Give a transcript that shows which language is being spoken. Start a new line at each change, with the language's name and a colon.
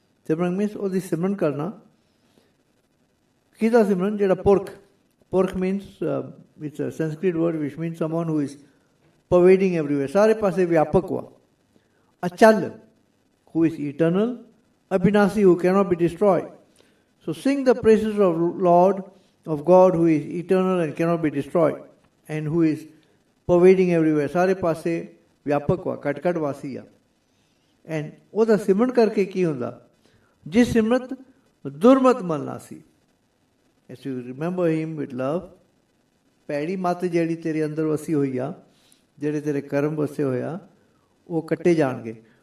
English: Simran means
Punjabi: ਉਹਦੀ ਸਿਮਰਨ ਕਰਨਾ। ਕਿਹਦਾ ਸਿਮਰਨ? ਜਿਹੜਾ ਪੁਰਖ.
English: Purkh means, it's a Sanskrit word which means someone who is pervading everywhere.
Punjabi: ਸਾਰੇ ਪਾਸੇ ਵਿਆਪਕ ਵਾ। ਅਚਲ
English: who is eternal, Abhinasi, who cannot be destroyed. So sing the praises of Lord, of God who is eternal and cannot be destroyed, and who is pervading everywhere.
Punjabi: Sare paase vyapak wa, kat vasi ya. And ਉਹਦਾ ਸਿਮਰਨ ਕਰਕੇ ਕੀ ਹੁੰਦਾ? ਜਿਸ ਸਿਮਰਤ ਦੁਰਮਤ ਮਲ ਨਾਸੀ.
English: As you remember him with love,
Punjabi: ਪੈੜੀ ਮੱਤ ਜਿਹੜੀ ਤੇਰੇ ਅੰਦਰ ਵਸੀ ਹੋਈ ਆ, ਜਿਹੜੇ ਤੇਰੇ ਕਰਮ ਵਸੇ ਹੋਇਆ, ਉਹ ਕੱਟੇ ਜਾਣਗੇ.